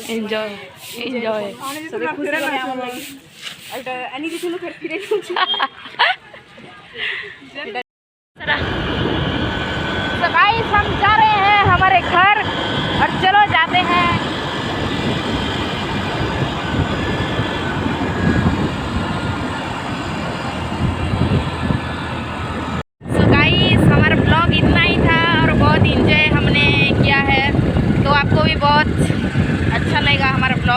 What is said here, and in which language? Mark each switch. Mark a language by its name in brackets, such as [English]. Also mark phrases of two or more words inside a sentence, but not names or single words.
[Odia] ଏନ୍ଜୟ ସବେ ଖୁସି ହେଲେ ଆମର ଲାଗି ଆଉ ଏଇଟା ଆନି ଦେଇଥିଲୁ ଫେର ଫିରେ ଦେଉଛୁ [Hindi] तो गाइस हम जा रहे हैं हमारे घर और चलो जाते हैं। तो गाइस हमारा ब्लॉग इतना ही था और बहुत इंजॉय हमने किया है, तो आपको भी बहुत अच्छा लगेगा हमारा ब्लॉग।